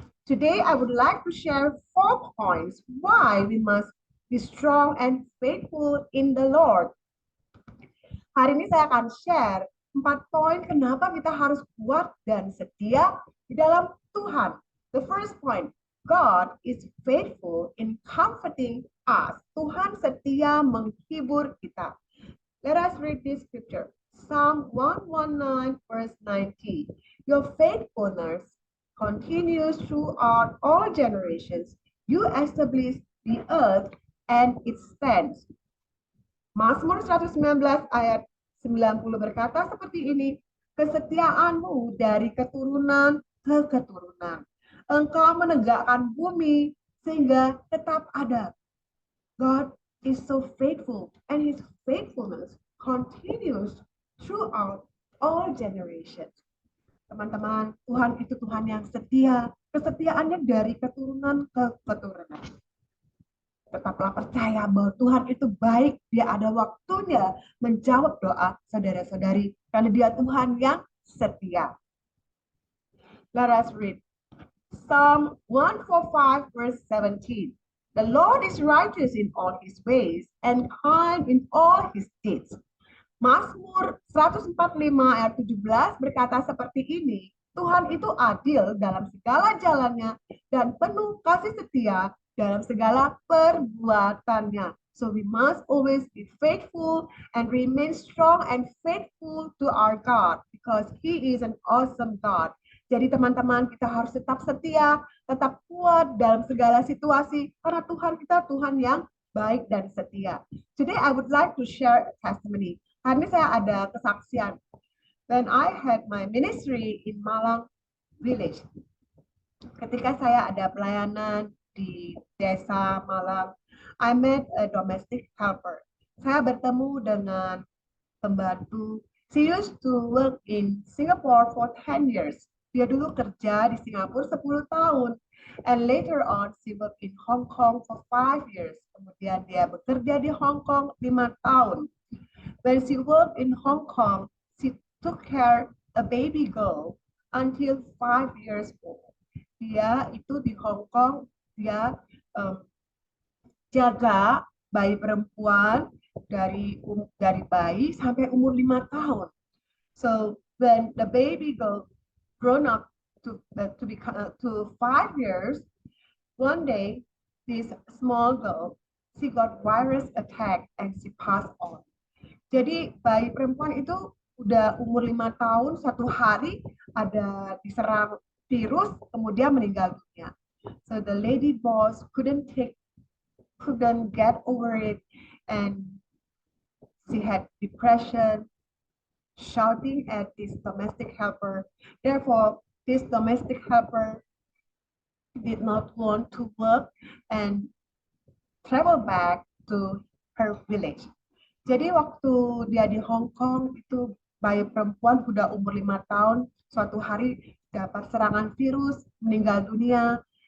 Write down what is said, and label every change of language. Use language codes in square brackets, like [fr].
[en] Today I would like to share 4 points why we must be strong and faithful in the Lord. [id] Hari ini saya akan share 4 poin kenapa kita harus kuat dan setia di dalam Tuhan. [en] The first point, God is faithful in comforting us. [id] Tuhan setia menghibur kita. [en] Let us read this scripture. Psalm 119 verse 90. Your faithfulness continues throughout all generations. You establish the earth and it stands. [id] Mazmur 119 ayat 90 berkata seperti ini, kesetiaanmu dari keturunan ke keturunan. Engkau menegakkan bumi sehingga tetap ada. [en] God is so faithful and His faithfulness continues throughout all generations. [id] Teman-teman, Tuhan itu Tuhan yang setia. Kesetiaannya dari keturunan ke keturunan. Tetaplah percaya bahwa Tuhan itu baik. Dia ada waktunya menjawab doa saudara-saudari. Karena Dia Tuhan yang setia. [en] Let us read. Psalm 145 verse 17. The Lord is righteous in all His ways and kind in all His deeds. [id] Mazmur 145 ayat 17 berkata seperti ini. Tuhan itu adil dalam segala jalannya dan penuh kasih setia dalam segala perbuatannya. [en] So we must always be faithful and remain strong and faithful to our God because He is an awesome God. [id] Jadi teman-teman, kita harus tetap setia, tetap kuat dalam segala situasi karena Tuhan kita Tuhan yang baik dan setia. [en] Today I would like to share a testimony. [id] Hari ini saya ada kesaksian. [en] When I had my ministry in Malang village. [id] Ketika saya ada pelayanan di desa Malang, [en] I met a domestic helper. [id] Saya bertemu dengan pembantu. [en] She used to work in Singapore for 10 years. [id] Dia dulu kerja di Singapura 10 tahun. [en] And later on, she worked in Hong Kong for 5 years. [id] Kemudian dia bekerja di Hong Kong 5 tahun. [en] When she worked in Hong Kong, she took care a baby girl until 5 years old. [id] Dia itu di Hong Kong, dia jaga bayi perempuan dari bayi sampai umur 5 tahun. [en] So when the baby girl grown up to 5 years, one day this small girl she got virus attack and she passed on. [id] Jadi bayi perempuan itu udah umur 5 tahun, satu hari ada diserang virus, kemudian meninggal dunia. [en] So the lady boss couldn't get over it, and she had depression, shouting at this domestic helper. Therefore, this domestic helper did not want to work and travel back to her village. [id] Jadi waktu dia di Hong Kong itu bayi perempuan udah umur 5 tahun, suatu hari dapat serangan virus, meninggal dunia.